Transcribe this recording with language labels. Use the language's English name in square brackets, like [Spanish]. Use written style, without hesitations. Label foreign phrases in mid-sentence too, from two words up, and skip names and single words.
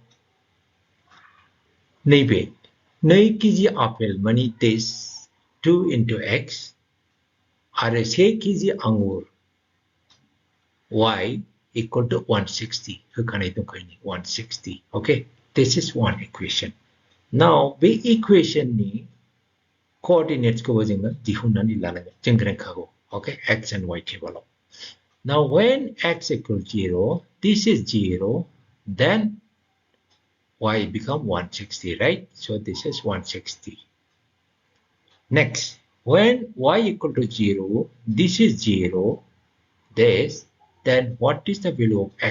[Bodo] नैबे 2 केजि आपेल माने दिस 2 [English] into x [Bodo] आरो 1 केजि आंगुर [English] y equal to [Bodo] 160 होखानाय [English] दंखायो 160 okay this is one equation now [Bodo] बे equationनि coordinatesखौबो जोङो दिहुननानै लानांगोन जों रोंखागौ [English] okay x and y टेबलाव now when x equals 0 this is 0 then y become 160 right so this is 160 next when y equal to 0 this is 0 this then what is the value of x?